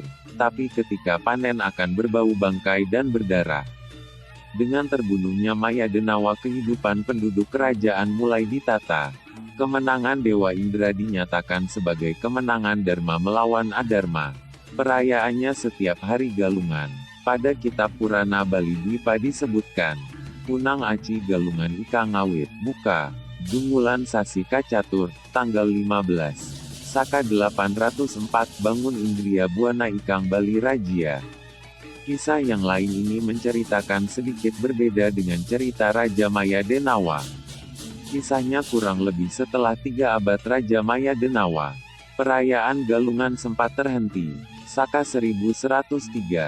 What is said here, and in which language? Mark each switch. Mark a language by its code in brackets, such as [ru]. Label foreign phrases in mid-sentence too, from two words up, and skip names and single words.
[id] Tapi ketika panen akan berbau bangkai dan berdarah. Dengan terbunuhnya Maya Denawa kehidupan penduduk kerajaan mulai ditata. Kemenangan Dewa Indra dinyatakan sebagai kemenangan Dharma melawan adharma. Perayaannya setiap hari Galungan. Pada kitab Purana Bali Dwipa disebutkan, [kaw] Punang Aci Galungan Ika Ngawit, Buka, Dungulan Sasi Kacatur, [id] tanggal 15. [kaw] Saka 804 Bangun Indria Buana Ikang Bali Rajia. [id] Kisah yang lain ini menceritakan sedikit berbeda dengan cerita Raja Maya Denawa. Kisahnya kurang lebih setelah 3 abad Raja Maya Denawa. Perayaan Galungan sempat terhenti. Saka 1103.